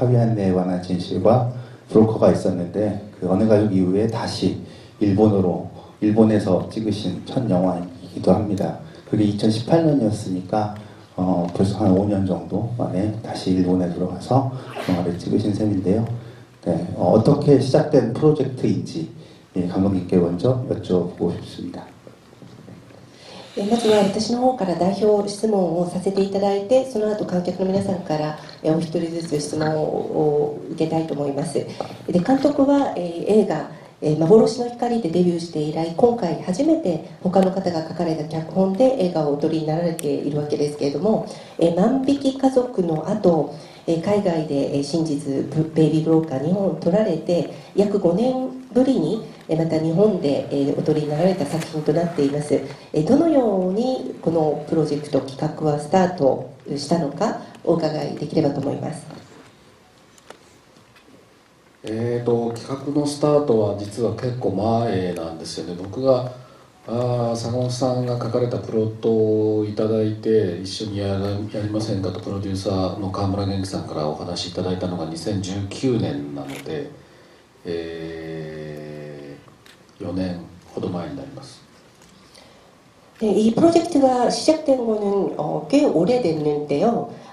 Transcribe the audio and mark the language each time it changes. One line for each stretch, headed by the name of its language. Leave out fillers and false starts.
Korean: 파비안네에 관한 진실과 브로커가 있었는데 그 어느 가족 이후에 다시 일본에서 찍으신 첫 영화이기도 합니다. 그게 2018년이었으니까 벌써 한 5년 정도 만에 다시 일본에 들어가서 영화를 찍으신 셈인데요. 네, 어떻게 시작된 프로젝트인지 감독님께 먼저 여쭤보고 싶습니다.
Japanese: まずは私の方から代表質問をさせていただいて、その後観客の皆さんからお一人ずつ質問を受けたいと思います。で、監督は映画幻の光でデビューして以来、今回初めて他の方が書かれた脚本で映画をお撮りになられているわけですけれども、万引き家族の後、海外で真実ベイビーブローカー日本を撮られて約5年ぶりにまた日本でお撮りになられた作品となっています。どのようにこのプロジェクト企画はスタートしたのかお伺いできればと思います。企画のスタートは実は結構前なんですよね。僕が坂本さんが書かれたプロットをいただいて一緒にやりませんかとプロデューサーの川村元気さんからお話いただいたのが2019年なので、4年ほど前になります。
Korean: 이 프로젝트가 시작된 거는 꽤 오래됐는데요.